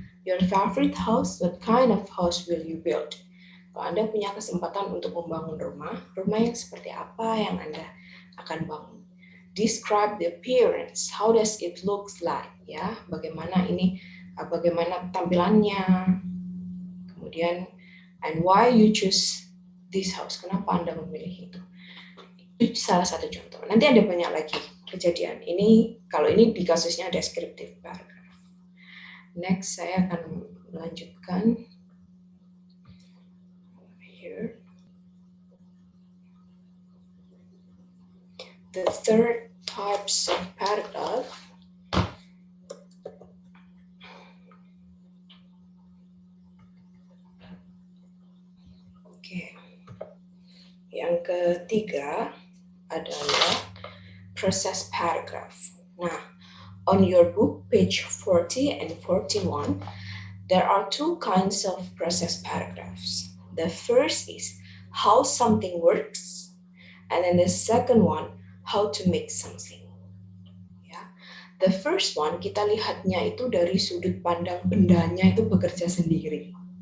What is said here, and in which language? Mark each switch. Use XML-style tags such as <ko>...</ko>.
<en>Your favorite house, what kind of house will you build?</en> <id>Kalau Anda punya kesempatan untuk membangun rumah yang seperti apa yang Anda akan bangun?</id> <en>Describe the appearance. How does it looks like?</en> <id>Ya, bagaimana tampilannya? Kemudian,</id> <en>and why you choose this house?</en> <id>Kenapa Anda memilih itu? Itu salah satu contoh. Nanti ada banyak lagi kejadian. Kalau ini di kasusnya descriptive paragraph. Next, saya akan melanjutkan.</id> <en>Here. The third types of paragraph.</en> <id>Oke. Yang ketiga adalah process paragraph.</id> <en>Nah, on your book, page 40 and 41, there are two kinds of process paragraphs. The first is how something works, and then the second one, how to make something.</en> <id>Ya.</id> <en>The first one,</en> <id>kita lihatnya itu dari sudut pandang bendanya itu bekerja sendiri.</id>